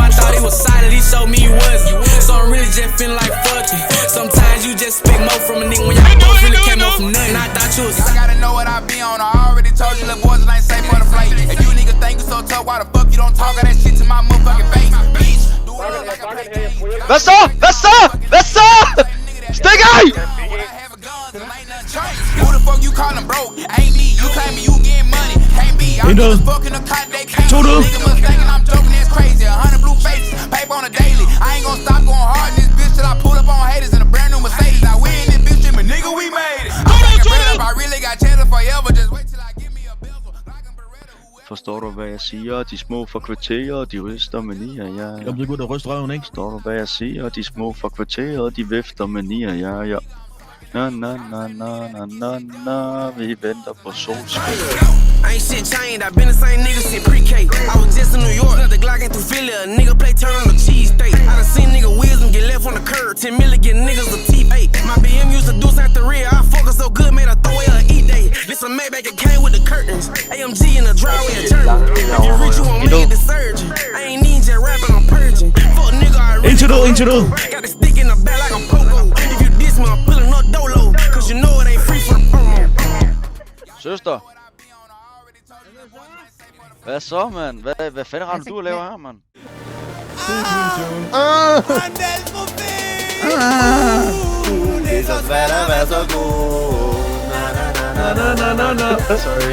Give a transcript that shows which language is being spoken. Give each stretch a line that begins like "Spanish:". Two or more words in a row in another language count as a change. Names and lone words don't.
English: I thought he was solid, he showed me he wasn't. So I'm really just feeling like fucking. Sometimes you just expect more from a nigga when y'all both really came up from nothing. I thought you was. I gotta know what I be on. I already told you, little boys, it ain't safe for the flight. If you niggas think you so tough, why the fuck you don't talk all that shit to my motherfucking face? Bitch, do it look like I play games.
Danish: Hvad så? Hvad så? Hvad så? Stik af!
English: Who the fuck you callin' broke? Ain't me, you claiming you getting money. Can't be, I'm just fucking a cot, they can't be. Nigga must thinking I'm joking, that's crazy. 100 blue faces, paper on a daily. I ain't gon' stop going hard in this bitch till I pull up on haters in a brand new Mercedes. I win this bitch, and my nigga, we made it. I'm taking bread up, I really got chances forever. Just wait till I give me a bezel. Like a Beretta.
Danish: Forstår du, hvad jeg siger? De små fra kvarteret, de ryster med nier, ja. Jeg bliver godt at ryste røven, ikke? Forstår du, hvad jeg siger? De små fra kvarteret, de vifter med nier, ja. Na, vi venter på solskin.
English: I ain't shit changed, I been the same nigga since pre-K. I was just in New York, the Glock ain't through Philly. A nigga play turn on the cheese steak. I done seen nigga wisdom get left on the curb. 10 million get niggas a T8. My BM used to do something the rear. I fuck her so good, made her throw away her E-Day. This a Maybach, it came with the curtains. AMG in the driveway, a German. If you reach, you won't make it the surgeon. I ain't need just rapping, I'm purging. Fuck nigga, I really got the stick in the back like a pogo. If you diss me, I'm pulling up dolo. Cause you know it ain't free for the promo.
Danish: Søster. Hvad så, mand? Hvad fanden har du at lave her, mand? Det er så svært at være så god. Sorry.